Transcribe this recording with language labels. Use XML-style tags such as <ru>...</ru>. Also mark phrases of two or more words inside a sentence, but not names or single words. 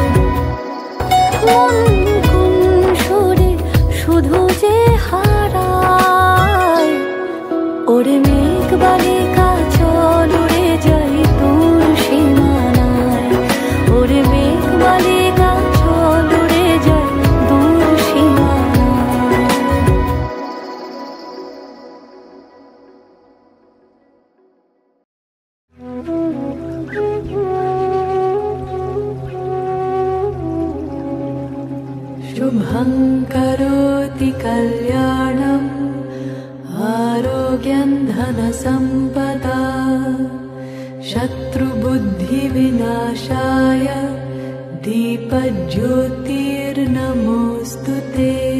<bn>মন কোন সুরে শুধু যে হারায়। ওরে মেঘ বালিকা চল উড়ে যাই দূর সীমানায়, ওরে মেঘ বালিকা চল উড়ে যাই দূর সীমানায়।</bn> <sa>शुभं करोति कल्याणम् आरोग्यं धनसम्पदा शत्रुबुद्धिविनाशाय दीपज्योतिर्नमोऽस्तु ते।</sa>